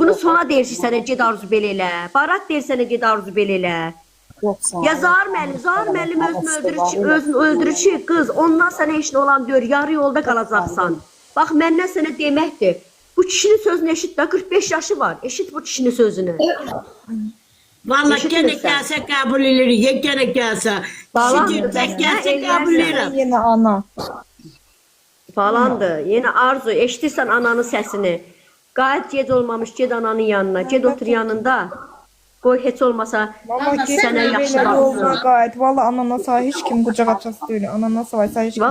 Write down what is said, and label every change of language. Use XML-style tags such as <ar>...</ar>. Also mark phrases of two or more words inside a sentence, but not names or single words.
<az>Bunu sona deyirsən sənə ged Arzu belə elə. Barat deyir sənə ged Arzu belə elə. Ya Zahar müəllim özünü öldürür ki, qız, ondan sənə heç nə olan deyir, yarı yolda qalacaqsan. Bax, məndən sənə deməkdir. Bu kişinin sözünü eşit də, 45 yaşı var. Eşit bu kişinin sözünü.</az> <tr>Vallahi gene gelse kabul edilir, gene gelse. Şimdi tek gelse kabul ederim.</tr> <az>Yenə ana. Falandır. Yenə Arzu, eşitirsən ananın səsini. Qayıt gec olmamış, ged ananın yanına. Ged otur yanında. Qoy heç olmasa Valla sənə yaxşı yoluna baxsın. qayıt. Valla anana sağ heç kim qucaq açası deyil. Anana sağ heç kim.</az>